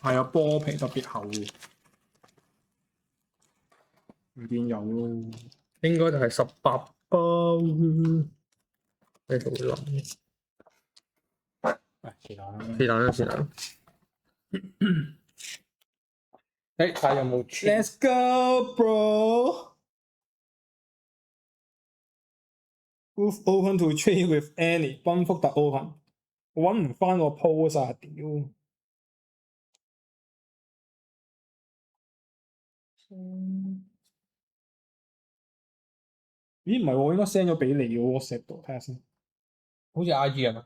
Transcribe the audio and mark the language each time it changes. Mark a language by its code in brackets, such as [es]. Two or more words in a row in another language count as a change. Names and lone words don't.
[yue] 係有波皮特別厚嘅，唔見有咯。應該就係18包。呢度會諗，是但啦。是但啦，是但。誒，睇下有冇 [en] Let's go, bro. Booth open to trade with Annie. [yue] 賓福特 open。我揾唔翻個 post 啊！屌。咦？唔係喎，我應該 send 咗俾你嘅 WhatsApp 度，睇下先。好似 IG 係嘛？